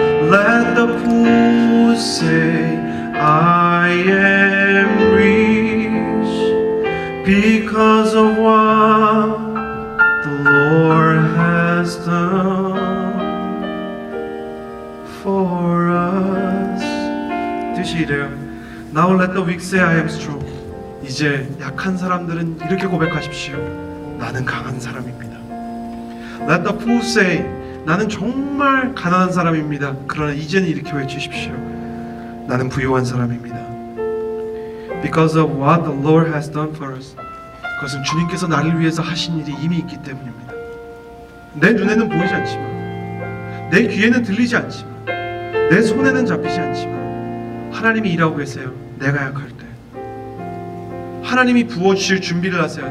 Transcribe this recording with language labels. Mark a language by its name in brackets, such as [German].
[English] Let the poor say I am rich because of what the Lord has done for us. [Korean] 뜻이 이래요. [English] Now let the weak say I am strong. [Korean] 이제 약한 사람들은 이렇게 고백하십시오. 나는 강한 사람입니다. [English] Let the poor say, [Korean] 나는 정말 가난한 사람입니다. 그러나 이제는 이렇게 외치십시오. 나는 부유한 사람입니다. [English] Because of what the Lord has done for us. [Korean] 그것은 주님께서 나를 위해서 하신 일이 이미 있기 때문입니다. 내 눈에는 보이지 않지만, 내 귀에는 들리지 않지만, 내 손에는 잡히지 않지만 하나님이 일하고 계세요. 내가 약할 때 하나님이 부어주실 준비를 하세요.